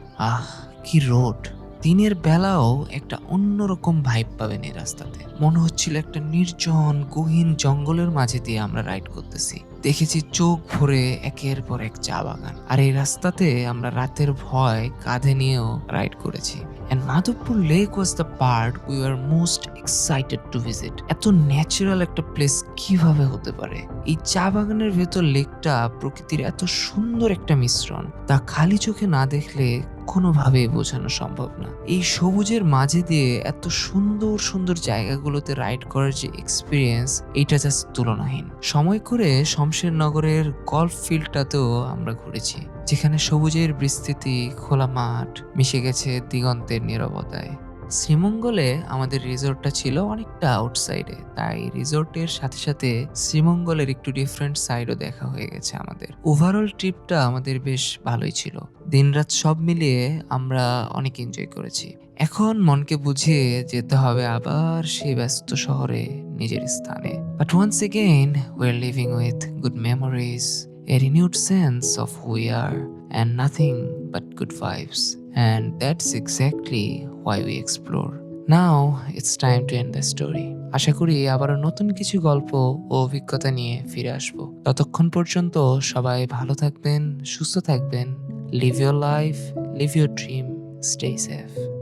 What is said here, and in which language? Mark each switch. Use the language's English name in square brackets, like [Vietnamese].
[Bangla] আহ, কি রোড! দিনের বেলাও একটা অন্যরকম ভাইব পাবেন এই রাস্তাতে। মনে হচ্ছিল একটা নির্জন গহীন জঙ্গলের মাঝে দিয়ে আমরা রাইড করতেছি। দেখেছি চোখ ভরে একের পর এক চা বাগান, আর এই রাস্তাতে আমরা রাতের ভয় কাঁধে নিয়েও রাইড করেছি। [English] And Madhupur Lake was the part we were most excited to visit. [Bangla] এত ন্যাচারাল একটা প্লেস কিভাবে হতে পারে? এই চা বাগানের ভেতর লেকটা প্রকৃতির এত সুন্দর একটা মিশ্রণ, তা খালি চোখে না দেখলে কোনোভাবেই বোঝানো সম্ভব না। এই সবুজের মাঝে দিয়ে এত সুন্দর সুন্দর জায়গাগুলোতে রাইড করার যে এক্সপিরিয়েন্স, এটা জাস্ট তুলনাহীন। সময় করে শমশেরনগরের গলফ ফিল্ডটাতেও আমরা ঘুরেছি, যেখানে সবুজের বিস্তৃতি, খোলা মাঠ মিশে গেছে দিগন্তের নীরবতায়। শ্রীমঙ্গলে আমাদের রিসোর্টটা ছিল অনেকটা আউটসাইডে, তাই রিসোর্টের সাথে সাথে শ্রীমঙ্গলের একটু ডিফারেন্ট সাইডও দেখা হয়ে গেছে আমাদের। ওভারঅল ট্রিপটা আমাদের বেশ ভালোই ছিল। দিনরাত সব মিলিয়ে আমরা অনেক এনজয় করেছি। এখন মনকে বুঝিয়ে যেতে হবে আবার সেই ব্যস্ত শহরে, নিজের স্থানে। [English] But once again we are living with good memories, a renewed sense of who we are, and nothing but good vibes. And that's exactly why we explore. Now it's time to end the story. [Bangla] আশা করি আবারও নতুন কিছু গল্প ও অভিজ্ঞতা নিয়ে ফিরে আসবো। ততক্ষণ পর্যন্ত সবাই ভালো থাকবেন, সুস্থ থাকবেন। [English] Live your life, live your dream, stay safe.